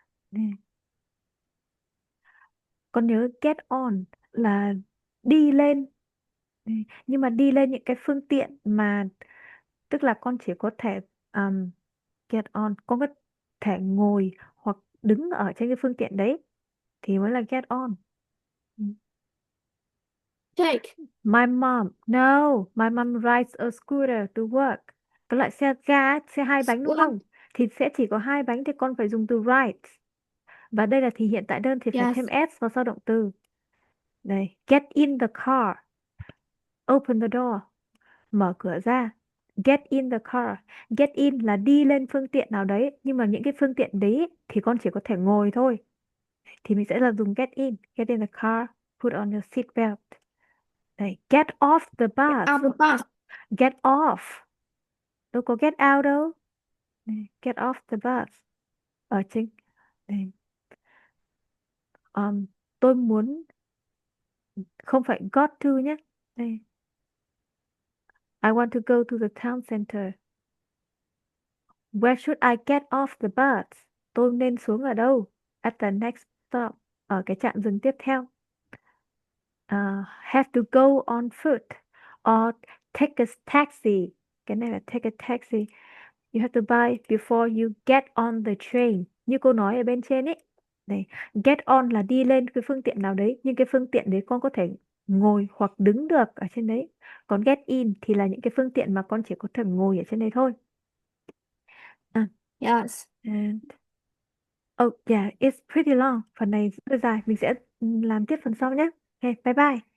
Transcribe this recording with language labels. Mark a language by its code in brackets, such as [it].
[vi] Nè, con nhớ get on là đi lên. Nè, nhưng mà đi lên những cái phương tiện mà tức là con chỉ có thể get on, con có thể ngồi hoặc đứng ở trên cái phương tiện đấy thì mới là get on. Ừ. [en] Take. No, my mom rides a scooter to work. [vi] Cái loại xe ga, xe hai bánh đúng [en] Well, [vi] không? Thì sẽ chỉ có hai bánh thì con phải dùng từ ride. Và đây là thì hiện tại đơn thì phải [en] yes. [vi] thêm s vào sau động từ. Đây, [en] get in the car. Open the door. [vi] Mở cửa ra. [en] Get in the car. [vi] Get in là đi lên phương tiện nào đấy. Nhưng mà những cái phương tiện đấy thì con chỉ có thể ngồi thôi. Thì mình sẽ là dùng get in. [en] Get in the car. Put on your seat belt. Đây, get off the Get bus. out the bus. Get off. [vi] Đâu có [en] get out đâu. Đây, get off the bus. [vi] Ở trên. Đây. Tôi muốn không phải got to nhé. Đây. [en] I want to go to the town center. Where should I get off the bus? [vi] Tôi nên xuống ở đâu? [en] At the next stop. [vi] Ở cái trạm dừng tiếp theo. [en] Have to go on foot. Or take a taxi. [vi] Cái này là take a taxi. [en] You have to buy before you get on the train. [vi] Như cô nói ở bên trên ấy. Đây. Get on là đi lên cái phương tiện nào đấy. Nhưng cái phương tiện đấy con có thể ngồi hoặc đứng được ở trên đấy. Còn get in thì là những cái phương tiện mà con chỉ có thể ngồi ở trên đấy thôi. [en] Yes. And oh yeah, it's pretty long. [vi] Phần này rất là dài. Mình sẽ làm tiếp phần sau nhé. [en] Okay, bye bye.